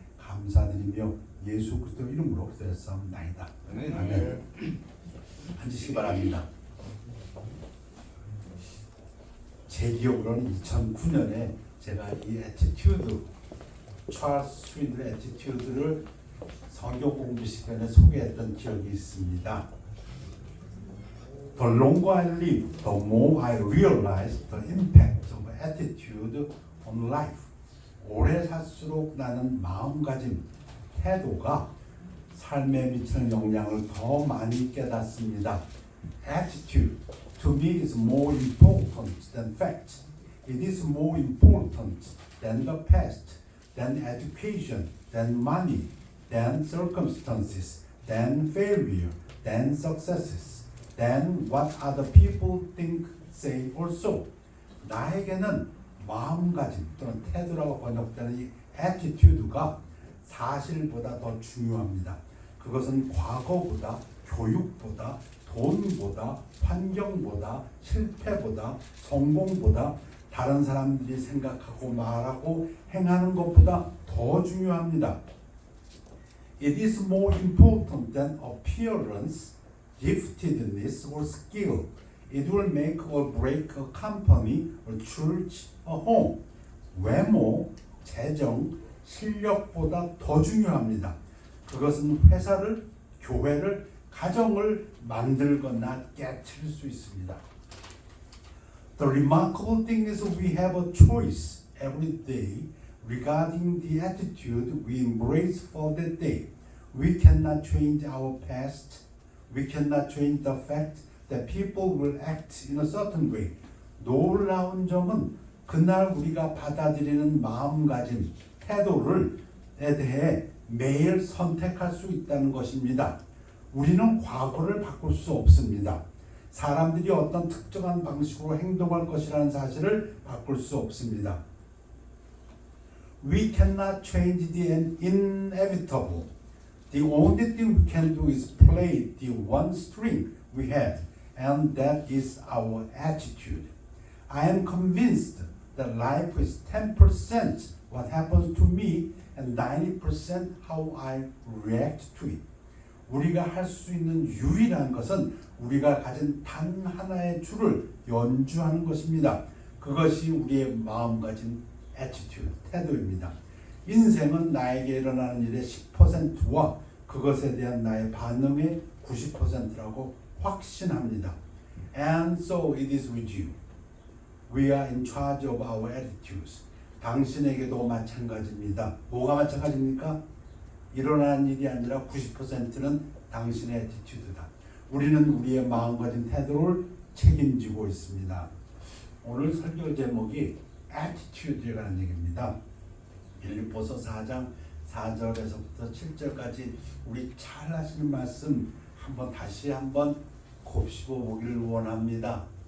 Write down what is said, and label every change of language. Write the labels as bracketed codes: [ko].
[ko] 감사드리며 예수 그리스도 이름으로 기도했사옵나이다. 아멘. 앉으시기 바랍니다. 제 기억으로는 2009년에 제가 이 애티튜드 찰스 스윈들의 애티튜드를 성경 공부 시간에 소개했던 기억이 있습니다. [en] The longer I live, the more I realize the impact of attitude on life. [ko] 오래 살수록 나는 마음가짐, 태도가 삶에 미치는 영향을 더 많이 깨닫습니다. [en] Attitude to me is more important than facts. It is more important than the past, than education, than money, than circumstances, than failure, than successes, than what other people think, say, or so. [ko] 나에게는 마음가짐 또는 태도라고 번역되는 이 attitude가 사실보다 더 중요합니다. 그것은 과거보다, 교육보다, 돈보다, 환경보다, 실패보다, 성공보다 다른 사람들이 생각하고 말하고 행하는 것보다 더 중요합니다. [en] It is more important than appearance, giftedness, or skill. It will make or break a company, a church, a home. [ko] 외모, 재정, 실력보다 더 중요합니다. 그것은 회사를, 교회를, 가정을 만들거나 깨트릴 수 있습니다. [en] The remarkable thing is we have a choice every day regarding the attitude we embrace for that day. We cannot change our past. We cannot change the fact that people will act in a certain way. [ko] 놀라운 점은 그날 우리가 받아들이는 마음가짐, 태도를 대해 매일 선택할 수 있다는 것입니다. 우리는 과거를 바꿀 수 없습니다. 사람들이 어떤 특정한 방식으로 행동할 것이라는 사실을 바꿀 수 없습니다. [en] We cannot change the inevitable. The only thing we can do is play the one string we have, and that is our attitude. I am convinced that life is 10% what happens to me and 90% how I react to it. [ko] 우리가 할 수 있는 유일한 것은 우리가 가진 단 하나의 줄을 연주하는 것입니다. 그것이 우리의 마음가짐 attitude, 태도입니다. 인생은 나에게 일어나는 일의 10%와 그것에 대한 나의 반응의 90%라고 확신합니다. [en] And so it is with you. We are in charge of our attitudes. [ko] 당신에게도 마찬가지입니다. 뭐가 마찬가지입니까? 일어나는 일이 아니라 90%는 당신의 애티튜드다. 우리는 우리의 마음가짐 태도를 책임지고 있습니다. 오늘 설교 제목이 애티튜드에 관한 얘기입니다. 빌립보서 4장 4절에서부터 7절까지 우리 잘 하시는 말씀 다시 한번 곱씹어 보기를 원합니다.